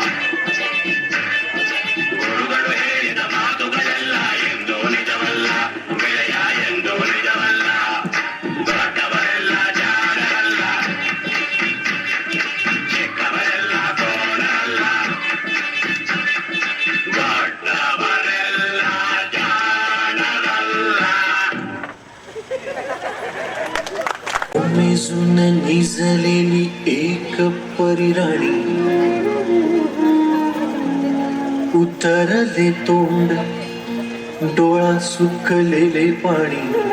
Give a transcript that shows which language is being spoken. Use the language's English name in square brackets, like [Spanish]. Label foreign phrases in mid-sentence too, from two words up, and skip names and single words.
[Kannada] ಗುರುಗಳು ಹೇಳಿದ ಮಾತುಗಳೆಲ್ಲ ಎಂದೂ ನಿಜವಲ್ಲ, ಗೆಳೆಯ ಎಂದೂ ನಿಜವಲ್ಲ. ದೊಡ್ಡವರೆಲ್ಲ ಜಾಣರಲ್ಲ, ಚಿಕ್ಕವರೆಲ್ಲ ಕೋಡರಲ್ಲ, ದೊಡ್ಡವರೆಲ್ಲ ಜಾಣರಲ್ಲ. [Marathi] मेजून निजलेली एक परिराणी, उतरले तोंड डोळा सुकलेले पाणी.